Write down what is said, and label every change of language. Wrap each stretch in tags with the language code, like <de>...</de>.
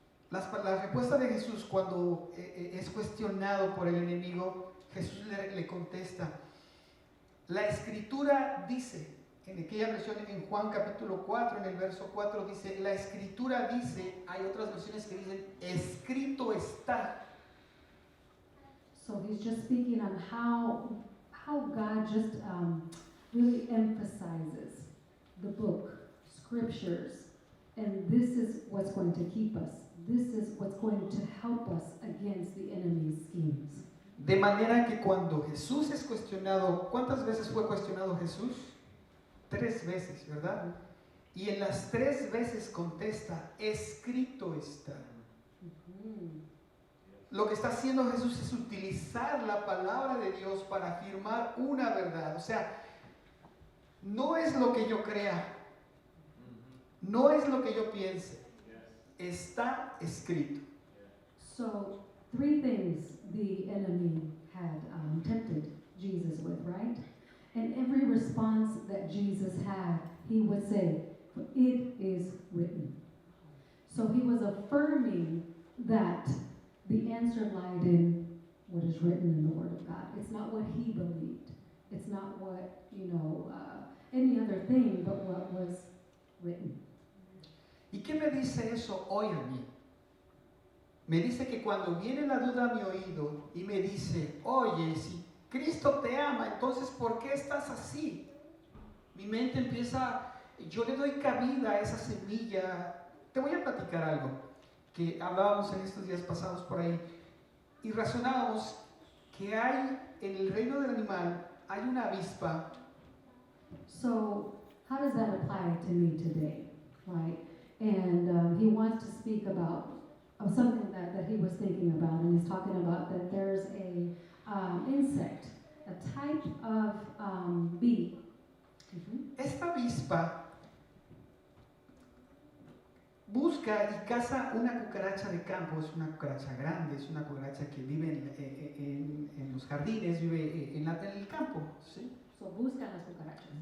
<es>La respuesta de Jesús cuando es cuestionado por el enemigo, Jesús le contesta. La escritura dice, en aquella versión en Juan capítulo 4, en el verso 4 dice, la escritura dice, hay otras versiones que dicen, escrito está.</es> <en>So he's just speaking on how God just really emphasizes the book, scriptures, and this is what's going to keep us. This is what's going to help us against the enemy's schemes.</en> <es>De manera que cuando Jesús es cuestionado, ¿cuántas veces fue cuestionado Jesús? 3 veces, ¿verdad? Y en las 3 veces contesta, escrito está. Lo que está haciendo Jesús es utilizar la palabra de Dios para afirmar una verdad. O sea, no es lo que yo crea, no es lo que yo piense, está escrito.</es> <en>So, 3 things the enemy had tempted Jesus with, right? And every response that Jesus had, he would say, it is written. So he was affirming that the answer lied in what is written in the Word of God. It's not what he believed. It's not what, any other thing, but what was written.</en> <es>¿Y qué me dice eso hoy a mí? Me dice que cuando viene la duda a mi oído y me dice, oye, si Cristo te ama, entonces ¿por qué estás así? Mi mente empieza, yo le doy cabida a esa semilla. Te voy a platicar algo que hablábamos en estos días pasados por ahí y razonábamos que hay en el reino del animal, hay una avispa.</es> <en>So, how does that apply to me today, right? And he wants to speak about something that he was thinking about, and he's talking about that there's a insect, a type of bee.</en> <es>Esta avispa busca y caza una cucaracha de campo. Es una cucaracha grande, es una cucaracha que vive en los jardines, vive en el campo, ¿sí? So busca las cucarachas.</es>